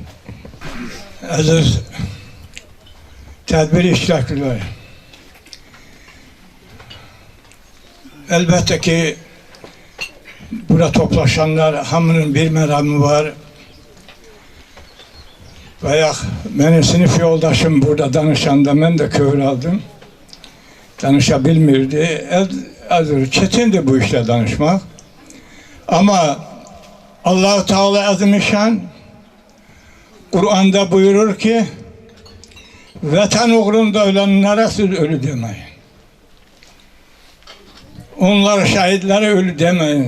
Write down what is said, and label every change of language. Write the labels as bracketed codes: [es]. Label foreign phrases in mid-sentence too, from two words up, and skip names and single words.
[az] Əziz tədbir iştirakçıları, əlbəttə ki, burada toplaşanlar hamının bir məramı var. Bayaq mənim sinif yoldaşım burada danışanda mən də kövrü aldım. Danışa bilmirdi. [tr] Çetindir bu işle danışmak. Ama Allah-u Teala Azimüşşan Kur'an'da buyurur ki vatan uğrunda ölenlere siz ölü demeyin. Onlar şahitleri ölü demeyin.